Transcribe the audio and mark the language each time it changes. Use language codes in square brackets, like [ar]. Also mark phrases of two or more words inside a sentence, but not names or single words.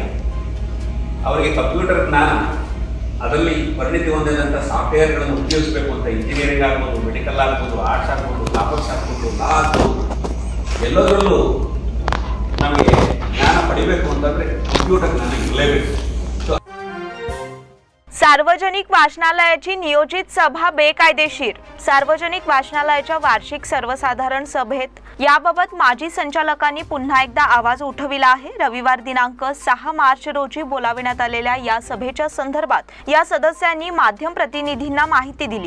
[kn] ಅವರಿಗೆ ಕಂಪ್ಯೂಟರ್ ಜ್ಞಾನ, ಅದರಲ್ಲಿ ಪರಿಣಿತಿ ಹೊಂದಿದಂಥ ಸಾಫ್ಟ್ವೇರ್ಗಳನ್ನು ಉಪಯೋಗಿಸಬೇಕು ಅಂತ ಇಂಜಿನಿಯರಿಂಗ್ ಆಗ್ಬೋದು, ಮೆಡಿಕಲ್ ಆಗ್ಬೋದು, ಆರ್ಟ್ಸ್ ಆಗ್ಬೋದು, ಕಾಮರ್ಸ್ ಆಗ್ಬೋದು, ಲಾ ಆಗ್ಬೋದು, ಎಲ್ಲದರಲ್ಲೂ ನಮಗೆ ಜ್ಞಾನ ಪಡಿಬೇಕು ಅಂತಂದರೆ ಕಂಪ್ಯೂಟರ್ ಜ್ಞಾನ ಇರಲೇಬೇಕು. [mr] सार्वजनिक वाचनालयाची नियोजित सभा बेकायदेशीर. सार्वजनिक वाचनालयाच्या वार्षिक सर्वसाधारण सभेत याबाबत माजी संचालकांनी पुन्हा एकदा आवाज उठविला आहे. रविवार दिनांक 6 मार्च रोजी बोलाविण्यात आलेल्या या सभेच्या संदर्भात या सदस्यांनी माध्यम प्रतिनिधींना माहिती दिली.